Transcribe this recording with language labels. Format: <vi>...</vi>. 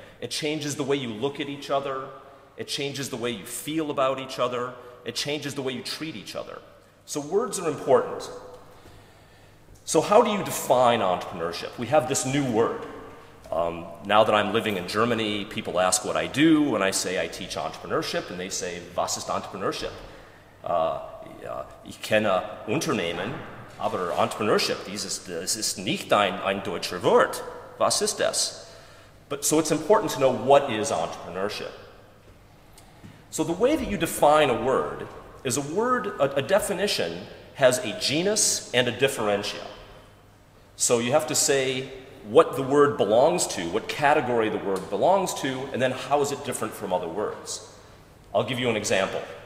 <en>It changes the way you look at each other, it changes the way you feel about each other, it changes the way you treat each other. So words are important. So how do you define entrepreneurship? We have this new word. Now that I'm living in Germany, people ask what I do, and I say I teach entrepreneurship, and they say,</en> <de>was ist Entrepreneurship? Ich kenne Unternehmen, aber Entrepreneurship, das ist nicht ein deutscher Wort. Was ist das?</de> <en>So it's important to know what is entrepreneurship. So the way that you define a word is a definition has a genus and a differentia. So you have to say what the word belongs to, what category the word belongs to, and then how is it different from other words. I'll give you an example.</en>